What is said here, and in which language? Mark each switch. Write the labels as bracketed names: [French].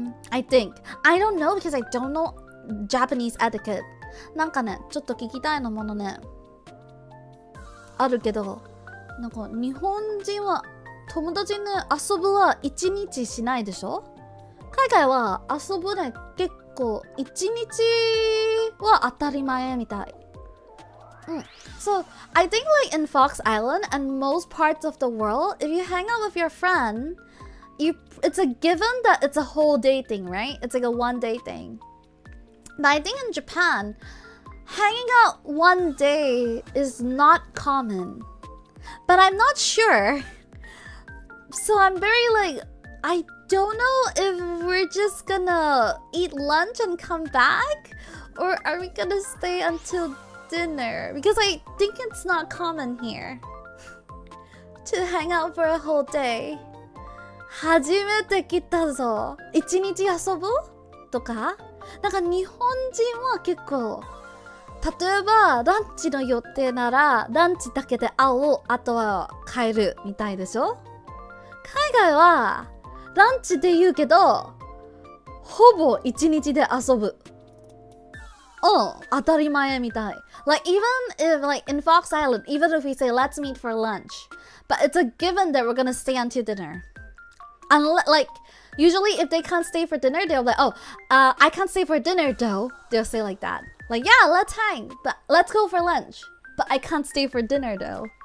[English] I don't know because I don't know Japanese etiquette. [Japanese] なんかね、ちょっと聞きたいのものね。あるけど、なんか日本人は友達に遊ぶは1日しないでしょ？海外は遊ぶね結構1日は当たり前みたい。 [English] So, I think like in Fox Island and most parts of the world, if you hang out with your friend, it's a given that it's a whole day thing, right? It's like a one day thing. But I think in Japan, hanging out one day is not common. But I'm not sure. So I'm very like, I don't know if we're just gonna eat lunch and come back, or are we gonna stay until dinner? Because I think it's not common here to hang out for a whole day. [Japanese] 初めて来たぞ。一日遊ぶとか？なんか日本人は結構、例えばランチの予定ならランチだけで会おう、あとは帰るみたいでしょ？海外はランチで言うけどほぼ一日で遊ぶ。当たり前みたい。 [English] Like even if like in Fox Island, even if we say let's meet for lunch, but it's a given that we're gonna stay until dinner. And like usually if they can't stay for dinner, they'll be like, oh, I can't stay for dinner though. They'll say like that. Like, yeah, let's hang, but let's go for lunch. But I can't stay for dinner though.